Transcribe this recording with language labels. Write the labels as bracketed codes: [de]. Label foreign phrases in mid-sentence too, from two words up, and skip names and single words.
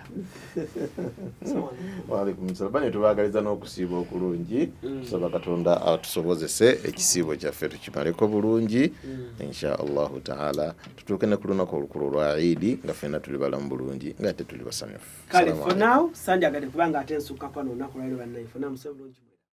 [ar] وعليكم السلام. [lg] Bane tubaagaliza n'okusiiba okulungi. Tusaba Katonda atusobozese ekisiibo kyaffe tukimaleko bulungi. [ar] إن شاء الله تعالى [lg] tutuuke ne ku lunaku olukulu lwa Eid nga ffenna tuli balamu bulungi nga ate tuli basanyufu. Kale [en] for now [lg] sanjagadde kubanga ate nsukka kwa n'olunaku lwali bannayfe. [en] For now [lg] musebe bulungi.